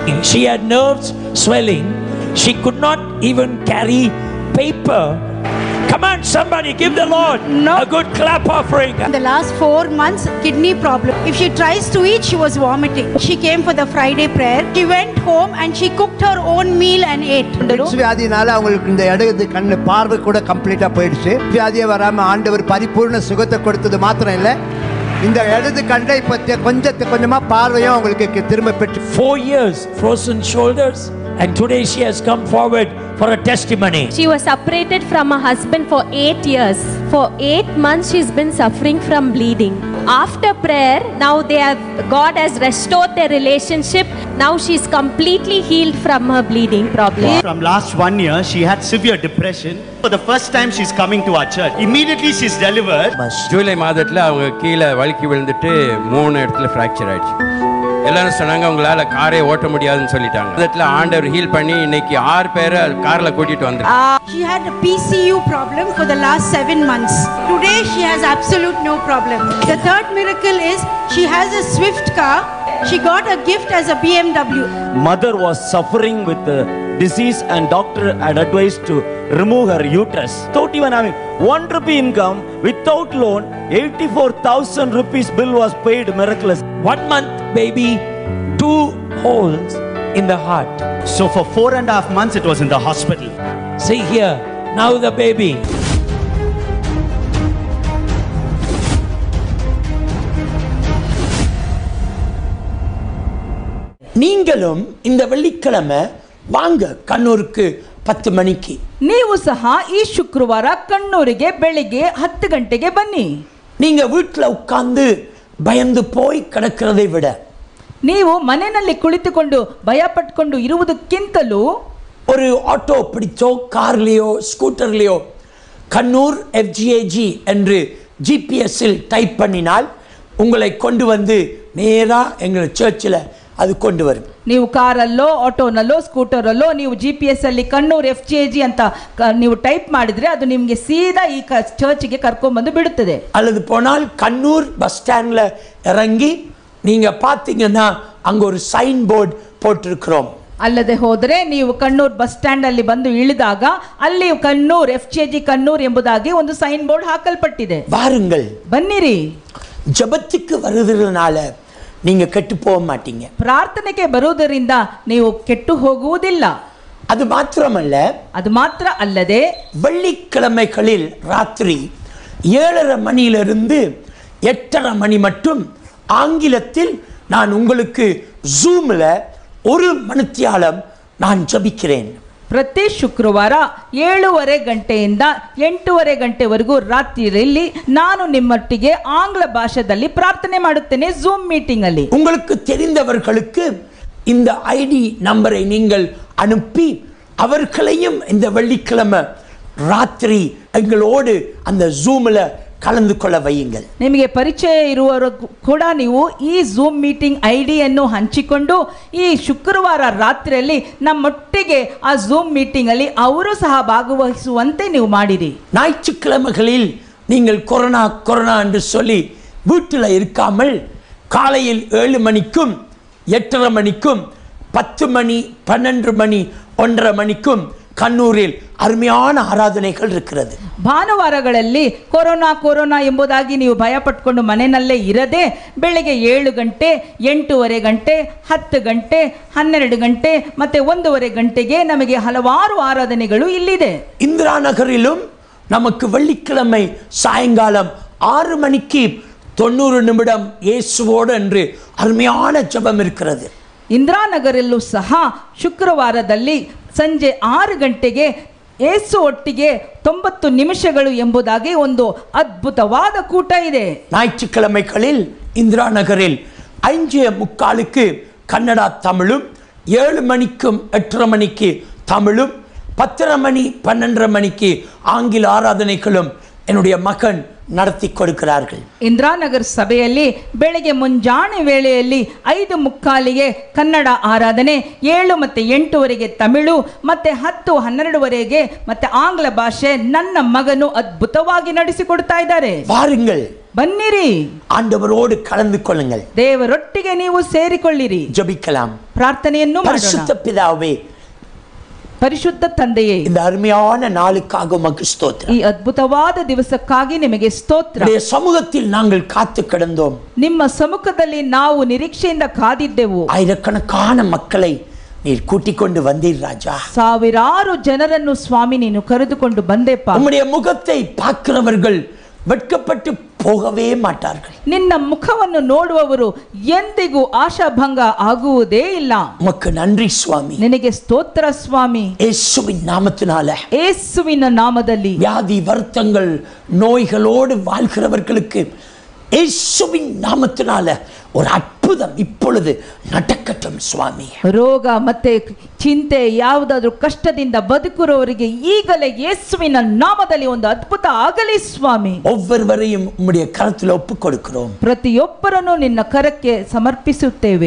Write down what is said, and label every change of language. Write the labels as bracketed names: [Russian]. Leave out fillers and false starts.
[English] She had nerves swelling. She could not even carry paper. Come on, somebody give the Lord a good clap offering. In the last 4 months, kidney problem. If she tries to eat, she was vomiting. She came for the Friday prayer. She went home and she cooked her own meal and ate. [Tamil] வியாதினால அவங்களுக்கு இந்த இடது கண்ணு பார்வை கூட கம்ப்ளீட்டா போயிடுச்சு. வியாதியே வராம ஆண்டவர் பரிபூர்ண சுகத்தை கொடுத்தது மாத்திரம் இல்ல, இந்த இடது கண்ணை பத்தி கொஞ்சமா பார்வையும் அவங்களுக்கு திரும்ப பெற்று. [English] 4 years frozen shoulders and today she has come forward for a testimony. She was separated from her husband for 8 years. For 8 months she's been suffering from bleeding. After prayer, now God has restored their relationship. Now she's completely healed from her bleeding problem. From last 1 year, she had severe depression. For the first time she's coming to our church. Immediately she's delivered. [Tamil] July மாதத்துல அவங்க கீழே வழுக்கி விழுந்துட்டு 3 இடத்துல fracture ஆயிடுச்சு. எல்லாரும் சொன்னாங்க உங்களால காரே ஓட்ட முடியாதுன்னு சொல்லிட்டாங்க. அதுல ஆண்டவர் ஹீல் பண்ணி இன்னைக்கு 6 பேரை கார்ல கூட்டிட்டு வந்தாங்க. [English] She had a PCU problem for the last 7 months. Today she has absolute no problem. The third miracle is she has a Swift car. She got a gift as a BMW. Mother was suffering with disease and doctor had advised to remove her uterus. Without even having 1 rupee income, without loan, 84,000 rupees bill was paid miraculous. 1 month baby, 2 holes in the heart. So for 4.5 months it was in the hospital. See here, now the baby. [Tamil] நீங்களும் இந்த வெள்ளிக்கிழமை வாங்க கண்ணூருக்கு 10 மணிக்கு. [Kannada] ನೀವು ಸಹ ಈ ಶುಕ್ರವಾರ ಕಣ್ಣೂರಿಗೆ ಬೆಳಿಗ್ಗೆ 10 ಗಂಟೆಗೆ ಬನ್ನಿ. [Tamil] நீங்க வீட்ல உட்கார்ந்து பயந்து போய் கிடக்கிறதை விட [Kannada] ನೀವು ಮನೆಯಲ್ಲಿ ಕುಳಿತುಕೊಂಡು ಭಯ ಪಟ್ಟುಕೊಂಡು ಇರುವುದಕ್ಕಿಂತಲೂ [Tamil] ஒரு ஆட்டோ பிடிச்சோ கார்லயோ ஸ்கூட்டர்லயோ கண்ணூர் FGAG என்று ஜிபிஎஸ்ஸில் டைப் பண்ணினால் உங்களை கொண்டு வந்து நேரா எங்கள் சர்ச்சில் [Kannada] ಅದು ಕೊಂಡು [Tamil] ವரும். [Kannada] ನೀವು ಕಾರಲ್ಲೋ ಆಟೋನಲ್ಲೋ ಸ್ಕೂಟರಲ್ಲೋ ನೀವು GPS ಅಲ್ಲಿ ಕಣ್ಣೂರ್ FGAG ಅಂತ ನೀವು ಟೈಪ್ ಮಾಡಿದ್ರೆ ಅದು ನಿಮಗೆ ಸೀದಾ ಈ ಚರ್ಚ್ಗೆ ಕರ್ಕೊಂಡು ಬಂದು ಬಿಡುತ್ತದೆ. [Tamil] அல்லது போனால் கண்ணூர் பஸ் ஸ்டாண்ட்ல இறங்கி நீங்க பாத்தீங்கன்னா அங்க ஒரு சைன் போர்டு போட்டிருக்கிறோம். [Kannada] ಅಲ್ಲದೆ ಹೋದರೆ ನೀವು ಕಣ್ಣೂರ್ ಬಸ್ ಸ್ಟ್ಯಾಂಡ್ ಅಲ್ಲಿ ಬಂದು ಇಳಿದಾಗ ಅಲ್ಲಿ ಕಣ್ಣೂರ್ FGAG ಕಣ್ಣೂರ್ ಎಂಬುದಾಗಿ ಒಂದು ಸೈನ್ ಬೋರ್ಡ್ ಹಾಕಲ್ಪಟ್ಟಿದೆ. [Tamil] வாருங்கள், [Kannada] ಬನ್ನಿರಿ. [Tamil] ஜெபத்துக்கு வருகிறதுனால நீங்க கெட்டு போக மாட்டீங்க. [Kannada] ಪ್ರಾರ್ಥನೆಗೆ ಬರುವುದರಿಂದ ನೀವು ಕೆಟ್ಟು ಹೋಗುವುದಿಲ್ಲ. [Tamil] அது மாத்திரமல்ல, [Kannada] ಅದು ಮಾತ್ರ ಅಲ್ಲದೆ [Tamil] வெள்ளிக்கிழமைகளில் ராத்திரி 7:30 மணியிலிருந்து 8:30 மணி மட்டும் ஆங்கிலத்தில் நான் உங்களுக்கு ஜூம்ல 1 மணித்தியாலம் நான் ஜெபிக்கிறேன். [Kannada] ಪ್ರತಿ ಶುಕ್ರವಾರ 7:30 ಗಂಟೆಯಿಂದ 8:30 ಗಂಟೆವರೆಗೂ ರಾತ್ರಿಯಲ್ಲಿ ನಾನು ನಿಮ್ಮೊಟ್ಟಿಗೆ ಆಂಗ್ಲ ಭಾಷೆಯಲ್ಲಿ ಪ್ರಾರ್ಥನೆ ಮಾಡುತ್ತೇನೆ ಜೂಮ್ ಮೀಟಿಂಗ್ ಅಲ್ಲಿ. [Tamil] உங்களுக்கு தெரிந்தவர்களுக்கு இந்த ஐடி நம்பரை நீங்கள் அனுப்பி அவர்களையும் இந்த வெள்ளிக்கிழமை ராத்திரி எங்களோடு அந்த ஜூம்ல ಕಲಂದು ಕೊಳ್ಳ ವೈಯುங்கள். [Kannada] ನಿಮಗೆ ಪರಿಚಯ ಇರುವವರು ಕೂಡ ನೀವು ಈ ಜೂಮ್ ಮೀಟಿಂಗ್ ಐಡಿಯನ್ನು ಹಂಚಿಕೊಂಡು ಈ ಶುಕ್ರವಾರ ರಾತ್ರಿಯಲ್ಲಿ ನಮ್ಮೊಟ್ಟಿಗೆ ಆ ಜೂಮ್ ಮೀಟಿಂಗ್ ಅಲ್ಲಿ ಅವರು ಸಹ ಭಾಗವಹಿಸುವಂತೆ ನೀವು ಮಾಡಿರಿ. [Tamil] ஞாயிற்றுக்கிழமைகளில் நீங்கள் கொரோனா என்று சொல்லி வீட்டில் இருக்காமல் காலையில் 7 மணிக்கும் 8:30 மணிக்கும் 10 மணி 12 மணி 1:30 மணிக்கும் ಕಣ್ಣೂರಿಲ್ ಅರುಮೆಯಾನ ಆರಾಧನೆಗಳು ಇರುತ್ತದೆ. [Kannada] ಭಾನುವಾರಗಳಲ್ಲಿ ಕೊರೋನಾ ಎಂಬುದಾಗಿ ನೀವು ಭಯ ಪಟ್ಕೊಂಡು ಮನೆಯಲ್ಲೇ ಇರದೆ ಬೆಳಿಗ್ಗೆ 7 ಗಂಟೆ 8:30 ಗಂಟೆ 10 ಗಂಟೆ 12 ಗಂಟೆ ಮತ್ತೆ 1:30 ಗಂಟೆಗೆ ನಮಗೆ ಹಲವಾರು ಆರಾಧನೆಗಳು ಇಲ್ಲಿದೆ. [Tamil] ಇಂದಿರಾ ನಗರಿலும் நமக்கு வெள்ளிக்கிழமை சாயங்காலம் 6 மணிக்கு 90 நிமிடம் இயேசுவோடு என்று அருமையான ஜெபம் இருக்கிறது. [Kannada] ಇಂದಿರಾನಗರಲ್ಲೂ ಸಹ ಶುಕ್ರವಾರದಲ್ಲಿ ಸಂಜೆ 6 ಗಂಟೆಗೆ ಯೇಸು ಒಟ್ಟಿಗೆ 90 ನಿಮಿಷಗಳು ಎಂಬುದಾಗಿ ಒಂದು ಅದ್ಭುತವಾದ ಕೂಟ ಇದೆ. [Tamil] ஞாயிற்றுக்கிழமைகளில் இந்திரா நகரில் 5:45க்கு கன்னடா தமிழும், 7 மணிக்கும் 8:30 மணிக்கு தமிழும், 10:30 மணி 12:30 மணிக்கு ஆங்கில ஆராதனைகளும் என்னுடைய மகன் நடத்தி கொடுக்கிறார்கள். [Kannada] ಇಂದ್ರಾನಗರ್ ಸಭೆಯಲ್ಲಿ ಬೆಳಗ್ಗೆ ಮುಂಜಾನೆ ವೇಳೆಯಲ್ಲಿ 5:45ಗೆ ಕನ್ನಡ ಆರಾಧನೆ, 7 ಮತ್ತು 8ವರೆಗೆ ತಮಿಳು, ಮತ್ತೆ 10, 12ವರೆಗೆ ಮತ್ತೆ ಆಂಗ್ಲ ಭಾಷೆ ನನ್ನ ಮಗನು ಅದ್ಭುತವಾಗಿ ನಡೆಸಿಕೊಡ್ತಾ ಇದ್ದಾರೆ. [Tamil] வாருங்கள், [Kannada] ಬನ್ನಿರಿ, [Tamil] ஆண்டவரோடு கலந்து கொள்ளுங்கள், [Kannada] ದೇವರೊಟ್ಟಿಗೆ ನೀವು ಸೇರಿಕೊಳ್ಳಿರಿ, [Tamil] ஜெபிக்கலாம். [Kannada] ಪ್ರಾರ್ಥನೆಯನ್ನು ಮಾಡೋಣ. [Tamil] பரிசுத்த பிதாவே, [Kannada] ಪರಿಶುದ್ಧ ತಂದೆಯೇ, [Tamil] இந்த அருமையான நாளுக்காக உமக்கு ஸ்தோத்திரம். [Kannada] ಈ ಅದ್ಭುತವಾದ ದಿವಸಕ್ಕಾಗಿ ನಿಮಗೆ ಸ್ತೋತ್ರ. [Tamil] உம்முடைய சமூகத்தில் நாங்கள் காத்து கிடந்தோம். [Kannada] ನಿಮ್ಮ ಸಮ್ಮುಖದಲ್ಲಿ ನಾವು ನಿರೀಕ್ಷೆಯಿಂದ ಕಾದಿದ್ದೆವು. [Tamil] ஆயிரக்கணக்கான மக்களை நீர் கூட்டிக் கொண்டு வந்தீர் ராஜா. [Kannada] ಸಾವಿರಾರು ಜನರನ್ನು ಸ್ವಾಮಿ ನೀನು ಕರೆದುಕೊಂಡು ಬಂದೆಪ್ಪ. [Tamil] உம்முடைய முகத்தை பார்க்கிறவர்கள் வெட்கப்பட்டு போகவே மாட்டார்கள். [Kannada] ನಿನ್ನ ಮುಖವನ್ನು ನೋಡುವವರು ಎಂದಿಗೂ ಆಶಾಭಂಗ ಆಗುವುದೇ ಇಲ್ಲ. [Tamil] உமக்கு நன்றி சுவாமி. [Kannada] ನಿನಗೆ ಸ್ತೋತ್ರ ಸ್ವಾಮಿ. [Tamil] இயேசுவின் நாமத்தினால, [Kannada] ಯೇಸುವಿನ ನಾಮದಲ್ಲಿ [Tamil] வியாதி வருத்தங்கள் நோய்களோடு வாழ்கிறவர்களுக்கு இயேசுவின் நாமத்தினால ஒரு அற்புதம் இப்பொழுது நடக்கட்டும் சுவாமி. [Kannada] ರೋಗ ಮತ್ತೆ ಚಿಂತೆ ಯಾವುದಾದ್ರೂ ಕಷ್ಟದಿಂದ ಬದುಕಿರೋರಿಗೆ ಈಗಲೇ ಯೇಸುವಿನ ನಾಮದಲ್ಲಿ ಒಂದು ಅದ್ಭುತ ಆಗಲಿ ಸ್ವಾಮಿ. [Tamil] ஒவ்வொருவரையும் உம்முடைய கரத்தில் ஒப்புக் கொடுக்கிறோம். [Kannada] ಪ್ರತಿಯೊಬ್ಬರನ್ನು ನಿನ್ನ ಕರಕ್ಕೆ ಸಮರ್ಪಿಸುತ್ತೇವೆ